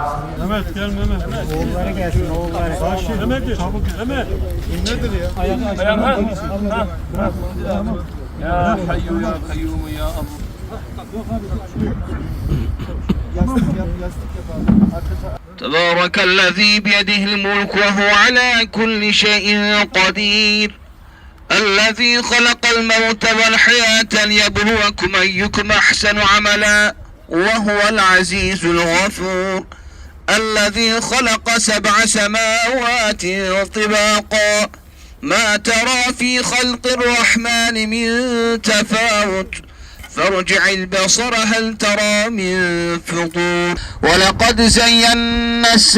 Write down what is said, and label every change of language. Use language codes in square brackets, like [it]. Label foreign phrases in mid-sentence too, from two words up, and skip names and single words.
[tr] Mehmet gel Mehmet. Oğulları gelsin oğulları. Mehmet çabuk Mehmet. Nedir ya? [ar] Ayağını يا حي يا قيوم يا الله. تبارك الذي بيده الملك وهو على كل شيء قدير الذي خلق الموت والحياة ليبلوكم أيكم أحسن عملا وهو العزيز الغفور الذي خلق 7 سماوات طباقا ما ترى في خلق الرحمن من تفاوت فارجع البصر هل ترى من فطور ولقد زينا